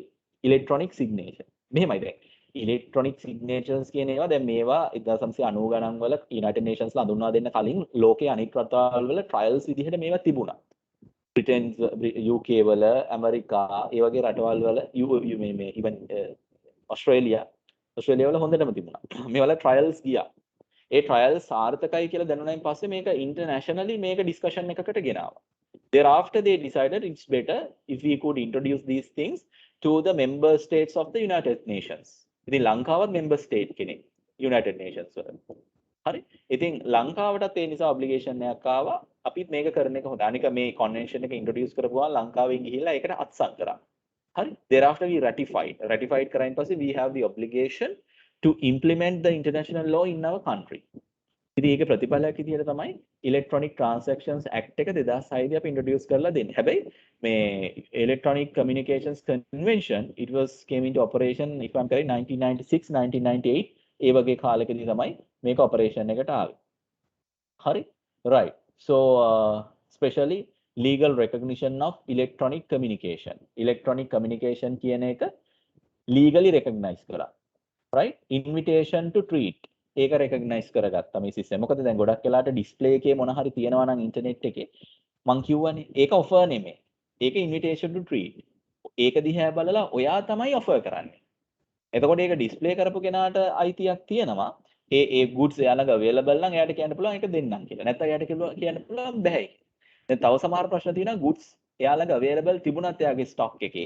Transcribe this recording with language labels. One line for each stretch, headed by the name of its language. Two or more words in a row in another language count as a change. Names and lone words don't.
English: electronic signature.
Sinhala: මෙහෙමයි දැන්.
English: electronic signatures
Sinhala: කියන ඒවා දැන් මේවා 1990 ගණන් වල United Nations ලා හඳුන්වා දෙන්න කලින් ලෝකයේ අනෙක් රටවල් වල trials විදිහට මේවා තිබුණා. Britain, UK වල, ඇමරිකා, ඒ වගේ රටවල් වල even Australia වල හොඳටම තිබුණා. මේවල trials ගියා. ඒ trials සාර්ථකයි කියලා දැනුණායින් පස්සේ මේක internationally මේක discussion එකකට ගෙනාවා.
English: Thereafter they decided it's better if we could introduce these things to the member states of the United Nations.
Sinhala: ඉතින් ලංකාවත්
English: member state
Sinhala: කෙනෙක්. United Nations වල. හරි. ඉතින් ලංකාවටත් ඒ නිසා ඔබ්ලිගේෂන් එකක් ආවා. අපිත් මේක කරන එක හොඳයි. අනික මේ කන්වෙන්ෂන් එක ඉන්ට්‍රොඩියුස් කරපුවා ලංකාවෙන් ගිහිල්ලා ඒකට අත්සන් කරා. හරි.
English: Thereafter we ratified
Sinhala: කරායින් පස්සේ
English: we have the obligation to implement the international law in our country.
Sinhala: ඉතින් ඒක ප්‍රතිඵලයක් විදිහට තමයි Electronic Transactions Act එක 2006 දී අපි ඉන්ට්‍රොඩියුස් කරලා දෙන්නේ. හැබැයි මේ Electronic Communications Convention
English: it was came into operation if I'm correct
Sinhala: 1996 1998 ඒ වගේ කාලෙකදී තමයි මේක ඔපරේෂන් එකට ආවේ. හරි?
English: Right. So especially legal recognition of electronic communication.
Sinhala: Electronic communication කියන එක
English: legally recognize
Sinhala: කරා. Right?
English: Invitation to treat ඒක recognize
Sinhala: කරගත්තා මේ
English: system.
Sinhala: මොකද දැන් ගොඩක් වෙලාට display එකේ මොන හරි තියෙනවා නම් internet එකේ මං කියවනේ ඒක offer නෙමෙයි.
English: ඒක invitation to treat.
Sinhala: ඒක දිහා බලලා ඔයා තමයි offer කරන්නේ. එතකොට ඒක display කරපු කෙනාට අයිතියක් තියෙනවා. ඒ goods එයාලඟ available නම් එයාට කියන්න පුළුවන් ඒක දෙන්නම් කියලා. නැත්නම් එයාට කියන්න පුළුවන් බෑ. දැන් තව සමහර ප්‍රශ්න තියෙනවා goods එයාලඟ available තිබුණත් එයාගේ stock එකේ.